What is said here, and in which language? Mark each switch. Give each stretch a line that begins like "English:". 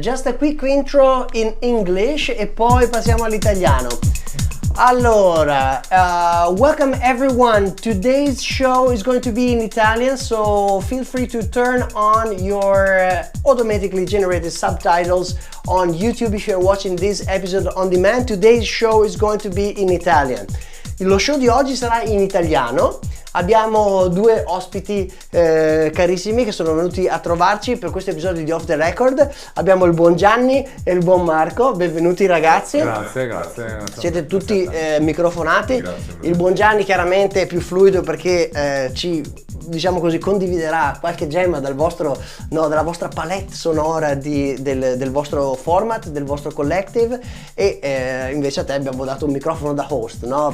English: Just a quick intro in English
Italian: e poi passiamo all'italiano. Allora,
English: welcome everyone. Today's show is going to be in Italian, so feel free to turn on your automatically generated subtitles on YouTube if you're watching this episode on demand. Today's show is going to be in Italian.
Italian: Lo show di oggi sarà in italiano. Abbiamo due ospiti carissimi che sono venuti a trovarci per questo episodio di Off the Record. Abbiamo il buon Gianni e il buon Marco. Benvenuti ragazzi. Grazie. Siete tutti microfonati. Grazie. Il buon Gianni chiaramente è più fluido perché ci, diciamo così, condividerà qualche gemma della vostra palette sonora del vostro format, del vostro collective, e invece a te abbiamo dato un microfono da host, no?